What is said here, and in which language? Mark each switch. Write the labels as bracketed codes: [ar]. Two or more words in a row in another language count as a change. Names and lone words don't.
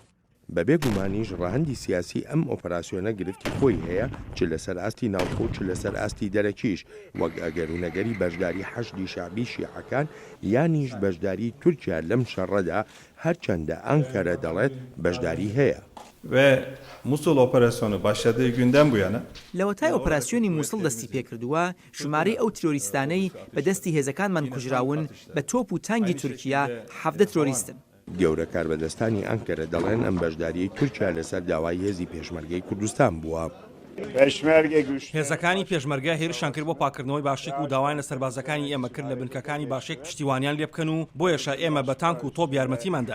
[ckb] بەبێ گومانیش ڕەهەندی سیاسی ئەم ئۆپەراسیۆنە گرفتی خۆی هەیە چ لەسەر ئاستی ناوخۆ چ لەسەر ئاستی دەرەکیش، وەک ئەگەرونەگەری بەشداری حەشدی شعبی شیعەکان یانیش بەشداری تورکیا لەم شەڕەدا هەرچەندە ئەنکەرە دەڵێت بەشداری هەیە. [tr] Ve Musul operasyonu başladığı günden bu yana [ckb] لەوەتای ئۆپەراسیۆنی مووسڵ دەستی پێکردووە، ژمارەی ئەو ترۆریستانەی بە دەستی هێزەکانمان کوژراون بە تۆپ و تانگی تورکیا 17 ترۆریستن. گەورە کاربەدەستانی ئەنکەرە دەڵێن ئەم بەشداریی تورکیا لەسەر داوای هێزی پێشمەرگەی کوردستان بووە. هێزەکانی پێشمەرگە هێرشان کرد بۆ پاکردنەوەی باشێک و داوای لە سەربازەکانی ئێمە کرد لە بنکەکانی باشێک پشتیوانیان لێ بکەن و بۆیەشە ئێمە بە تانک و تۆپ یارمەتیماندان.